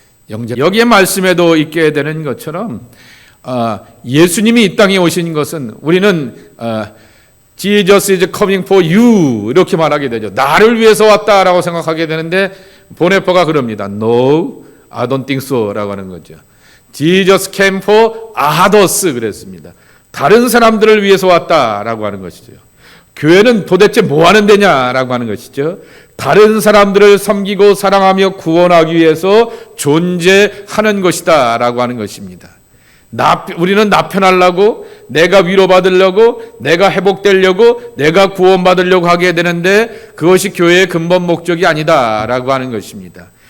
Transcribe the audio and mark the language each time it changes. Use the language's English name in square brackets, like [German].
[Korean] 여기에 말씀에도 있게 되는 것처럼 예수님이 이 땅에 오신 것은 우리는 [English] Jesus is coming for you [Korean] 이렇게 말하게 되죠. 나를 위해서 왔다라고 생각하게 되는데 보네퍼가 그럽니다. [English] No, I don't think so [Korean] 라고 하는 거죠. [English] Jesus came for others [Korean] 그랬습니다. 다른 사람들을 위해서 왔다라고 하는 것이죠. 교회는 도대체 뭐 하는 데냐라고 하는 것이죠. 다른 사람들을 섬기고 사랑하며 구원하기 위해서 존재하는 것이다 라고 하는 것입니다. 우리는 나 편하려고, 내가 위로받으려고, 내가 회복되려고, 내가 구원받으려고 하게 되는데 그것이 교회의 근본 목적이 아니다 라고 하는 것입니다.